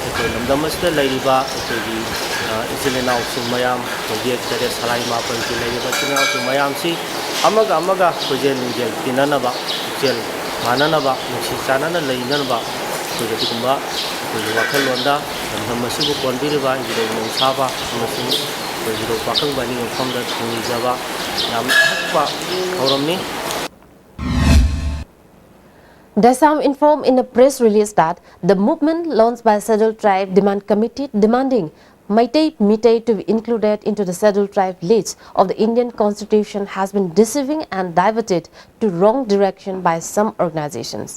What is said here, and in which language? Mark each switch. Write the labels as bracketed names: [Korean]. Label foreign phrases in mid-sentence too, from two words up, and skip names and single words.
[Manipuri] aikoi lamdam asida leiriba aikogi isilinaw sing mayam project tere salai mapal ki leiriba singaw sing mayam si amaga amaga project ningel tinanaba jel mananaba nusi chanana leinanaba project kumba project wakal londa lamdam asibu konbiriba idai nongsaba amasing project wakang bani famda thungijaba yam thakpa horamni. [English] Dasam informed in a press release that the movement launched by Scheduled Tribe Demand Committee demanding Meitei Meitei to be included into the Scheduled Tribe list of the Indian Constitution has been deceiving and diverted to wrong direction by some organizations.